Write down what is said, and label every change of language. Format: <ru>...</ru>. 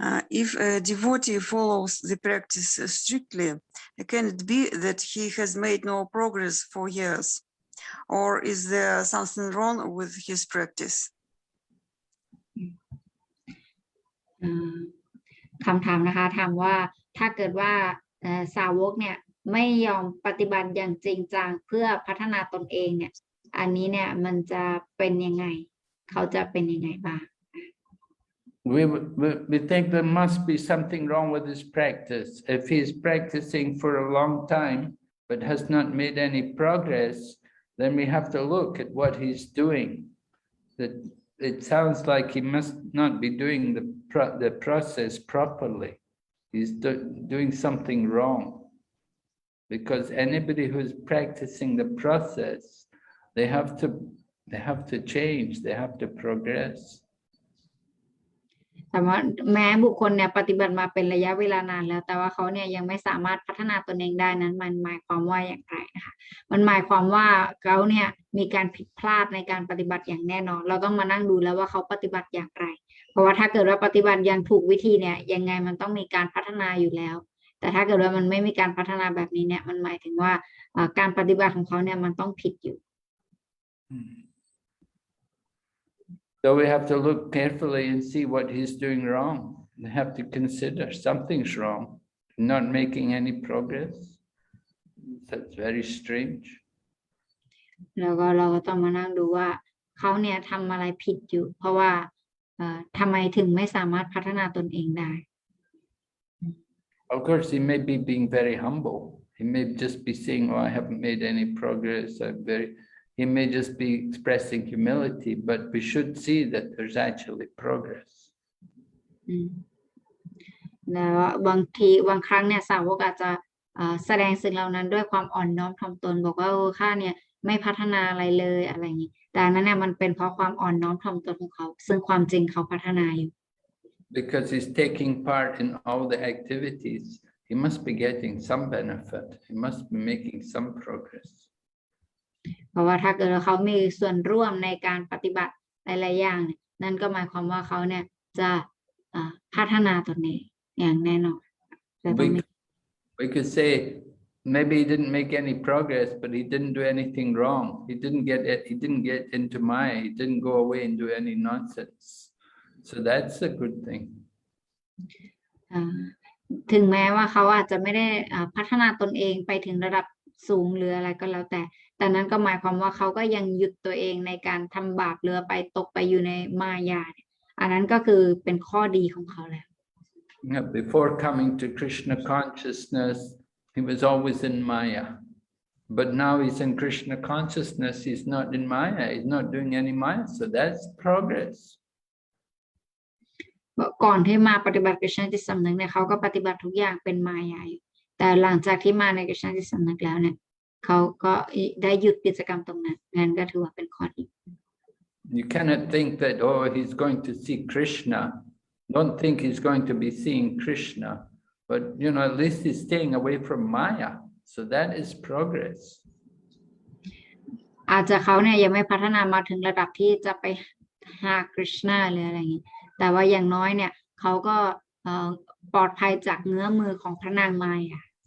<en>If a devotee follows the practice strictly, can it be that he has made no progress for years? Or is there something wrong with his practice?</en> <th>คำถามนะคะถามว่าถ้าเกิดว่าสาวกเนี่ยไม่ยอมปฏิบัติอย่างจริงจังเพื่อพัฒนาตนเองเนี่ยอันนี้เนี่ยมันจะเป็นยังไงเขาจะเป็นยังไงบ้าง</th> <en>We think there must be something wrong with his practice. If he's practicing for a long time but has not made any progress, then we have to look at what he's doing. That it sounds like he must not be doing the process properly. He's doing something wrong. Because anybody who's practicing the process, they have to change, they have to progress.</en> <th>แต่ว่าแม้บุคคลเนี่ยปฏิบัติมาเป็นระยะเวลานานแล้วแต่ว่าเขาเนี่ยยังไม่สามารถพัฒนาตนเองได้นั้นมันหมายความว่าอย่างไรนะคะมันหมายความว่าเขาเนี่ยมีการผิดพลาดในการปฏิบัติอย่างแน่นอนเราต้องมานั่งดูแล้วว่าเขาปฏิบัติอย่างไรเพราะว่าถ้าเกิดว่าปฏิบัติอย่างถูกวิธีเนี่ยยังไงมันต้องมีการพัฒนาอยู่แล้วแต่ถ้าเกิดว่ามันไม่มีการพัฒนาแบบนี้เนี่ยมันหมายถึงว่าการปฏิบัติของเขาเนี่ยมันต้องผิดอยู่</th> <en>So we have to look carefully and see what he's doing wrong. We have to consider something's wrong, not making any progress. That's very strange.</en> <th>แล้วก็เราก็ต้องมานั่งดูว่าเขาเนี่ยทำอะไรผิดอยู่เพราะว่าทำไมถึงไม่สามารถพัฒนาตนเองได้</th> <en>Of course, he may be being very humble. He may just be saying, "Oh, I haven't made any progress. He may just be expressing humility, but we should see that there's actually progress.</en> <th>แล้วบางครั้งเนี่ยสาวกอาจจะแสดงสิ่งเหล่านั้นด้วยความอ่อนน้อมถ่อมตนบอกว่าข้าเนี่ยไม่พัฒนาอะไรเลยอะไรอย่างนี้แต่นั้นเนี่ยมันเป็นเพราะความอ่อนน้อมถ่อมตนของเขาซึ่งความจริงเขาพัฒนาอยู่</th> <en>Because he's taking part in all the activities, he must be getting some benefit. He must be making some progress.</en> <th>เพราะว่าถ้าเกิดเขามีส่วนร่วมในการปฏิบัติหลายๆอย่างนั่นก็หมายความว่าเขาเนี่ยจะพัฒนาตนเองอย่างแน่นอน</th> <en>We could say maybe he didn't make any progress, but he didn't do anything wrong. He didn't get into Maya. He didn't go away and do any nonsense. So that's a good thing.</en> <th>ถึงแม้ว่าเขาอาจจะไม่ได้พัฒนาตนเองไปถึงระดับสูงหรืออะไรก็แล้ว แต่นั้นก็หมายความว่าเขาก็ยังหยุดตัวเองในการทำบาปหรือไปตกไปอยู่ในมายาเนี่ยอันนั้นก็คือเป็นข้อดีของเขาแล้ว</th> <en>Before coming to Krishna consciousness, he was always in Maya. But now he's in Krishna consciousness, he's not in Maya, he's not doing any Maya, so that's progress.</en> <th>ก่อนที่มาปฏิบัติกฤษณจิตสำนึกเนี่ยเขาก็ปฏิบัติทุกอย่างเป็นมายาอยู่แต่หลังจากที่มาในกฤษณจิตสำนึกแล้วเนี่ยเขาก็ได้หยุดกิจกรรมตรงนั้นนั่นก็ถือว่าเป็นข้อดี</th> <en>You cannot think that, oh, he's going to see Krishna. Don't think he's going to be seeing Krishna. But, you know, at least he's staying away from Maya. So that is progress.</en> <th>อาจจะเขาเนี่ยยังไม่พัฒนามาถึงระดับที่จะไปหาคริชนาหรืออะไรอย่างนี้แต่ว่าอย่างน้อยเนี่ยเขาก็ปลอดภัยจากเงื้อมือของพระนางมายา</th>